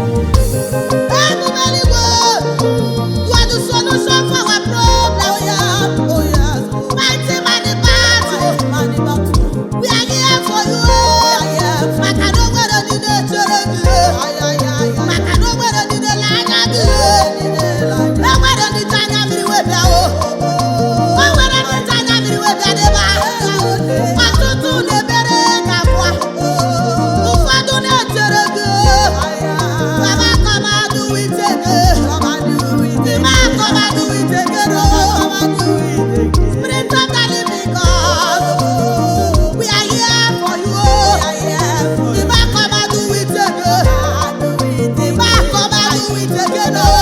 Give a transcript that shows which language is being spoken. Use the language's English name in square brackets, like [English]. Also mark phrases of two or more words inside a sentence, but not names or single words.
[Igbo] Ebube eluigwe, [English] you are the solution for our problem. Oh, yeah, oh, yeah. Mighty man in battle. Mighty man in battle. We are here for you, oh. We are here. [Igbo] Maka na o nwere ndị na-echere gị, oh. Maka na o nwere ndị na-ele anya gị. E nwere ndị ji anya mmiri wee bịa o. O nwere ndị ji anya mmiri wee bịa n'ebe ahụ. Ọtụtụ na-ebere gị akwa. Ụfọdụ na-echere gị o. [English] Baba, come and do it again. Baba, come and do it again o. Spirit of the living God, we are here for you. The man come and do it again. The man come and do it again.